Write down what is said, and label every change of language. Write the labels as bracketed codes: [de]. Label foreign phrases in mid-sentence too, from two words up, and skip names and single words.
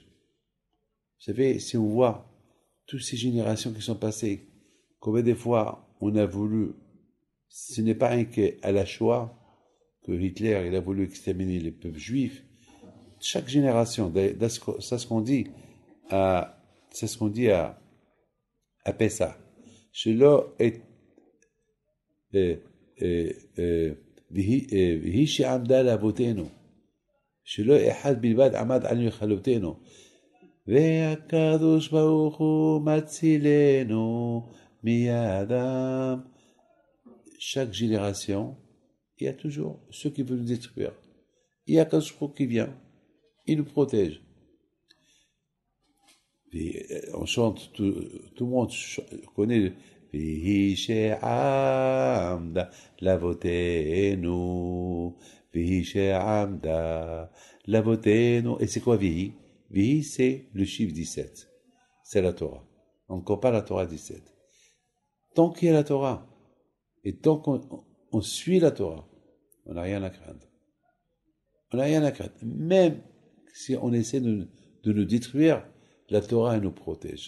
[fr] Vous savez, si on voit toutes ces générations qui sont passées, combien de fois on a voulu, ce n'est pas rien qu'à la Shoah, que Hitler il a voulu exterminer les peuples juifs. Chaque génération, c'est ce qu'on dit à Pessah. [he] שלא את והיא שעמדה לאבותינו. שלא אחד בלבד עמד על מכלותינו. והקדוש ברוך הוא מצילנו מידם. [fr] Chaque génération, il y a toujours ceux qui veulent nous détruire. Il y a [he] קדוש ברוך הוא [fr] qui vient, il nous protège. Et on chante, tout le monde connaît [he] והיא שעמדה לאבותינו, והיא שעמדה לאבותינו. [fr] Et c'est quoi Vihi? Vihi, c'est le chiffre 17. C'est la Torah. On ne compare la Torah 17. Tant qu'il y a la Torah, et tant qu'on suit la Torah, on n'a rien à craindre. On n'a rien à craindre. Même si on essaie de nous détruire, la Torah elle nous protège.